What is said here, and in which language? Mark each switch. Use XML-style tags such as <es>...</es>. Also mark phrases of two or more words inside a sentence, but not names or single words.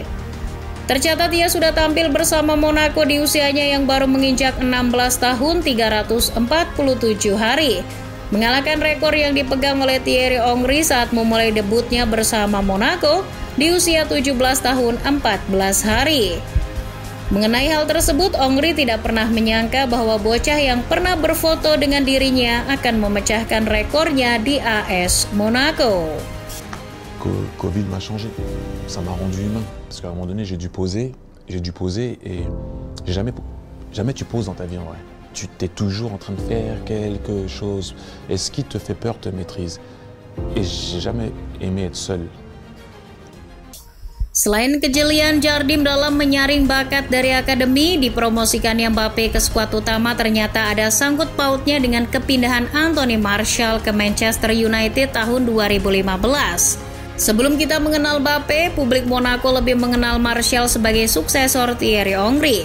<id>Tercatat ia sudah tampil bersama Monaco di usianya yang baru menginjak 16 tahun 347 hari, mengalahkan rekor yang dipegang oleh Thierry Henry saat memulai debutnya bersama Monaco di usia 17 tahun 14 hari. Mengenai hal tersebut, Henry tidak pernah menyangka bahwa bocah yang pernah berfoto dengan dirinya akan memecahkan rekornya di AS Monaco.</id> <fr>Covid m'a changé, ça m'a rendu humain. Parce qu'à un moment donné, j'ai dû poser et jamais tu poses dans ta vie en vrai. Tu t'es toujours en train de faire quelque chose et ce qui te fait peur te maîtrise. Et j'ai jamais aimé être seul.</fr> <id>Selain kejelian Jardim dalam menyaring bakat dari akademi, dipromosikannya Mbappe ke skuad utama ternyata ada sangkut pautnya dengan kepindahan Anthony Martial ke Manchester United tahun 2015. Sebelum kita mengenal Mbappe, publik Monaco lebih mengenal Martial sebagai suksesor Thierry Henry.</id>